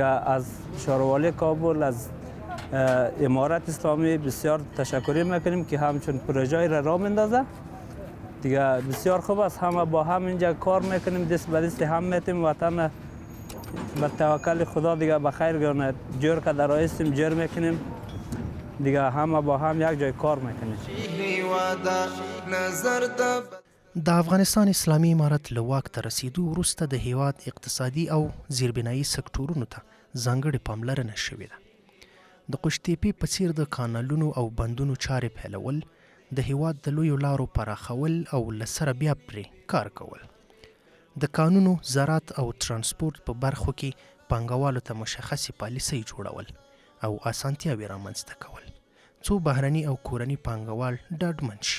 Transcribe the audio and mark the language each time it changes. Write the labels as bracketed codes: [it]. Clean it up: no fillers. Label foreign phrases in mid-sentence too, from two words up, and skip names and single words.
[fa] از ښاروالۍ کابل، از امارات اسلامی بسیار تشکر میکنیم که همچون پروژه را راه میندازه دیگه. بسیار خوب است، همه با هم اینجا کار میکنیم، دست به دست هم میتیم وطن به توکل خدا دیگه به خیر گونه جور که در هستیم جور میکنیم دیگه. همه با هم یک جای کار میکنیم. [ps] د افغانستان اسلامي امارت له واک ته رسیدو وروسته د هیواد اقتصادي او زیربنایي سکتورونو ته ځانګړې پاملرنه شوې ده. د قوشتېپې په څیر د کانالونو او بندونو چارې پیلول، د هیواد د لویو لارو پراخول او له سره بیا پرې کار کول، د کانونو، زراعت او ترانسپورت په برخو کې پانګوالو ته مشخصې پالیسۍ جوړول او اسانتیاوې رامنځته کول څو بهرني او کورني پانګوال ډاډمن شي.